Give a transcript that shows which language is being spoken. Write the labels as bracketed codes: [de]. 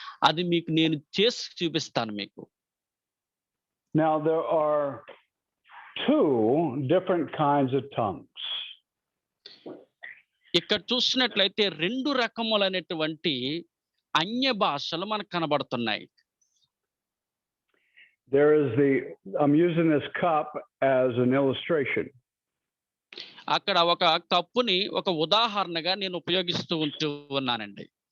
[te] అది మీకు నేను చేసి చూపిస్తాను మీకు. [en] Now there are two different kinds of tongues. [te] ఇక్కడ చూసినట్లయితే రెండు రకములైనటువంటి అన్య భాషలు మనకు కనబడుతున్నాయి. [en] I'm using this cup as an illustration. [te] అక్కడ ఒక కప్పుని ఒక ఉదాహరణగా నేను ఉపయోగిస్తూ ఉంటూ ఉన్నానండి.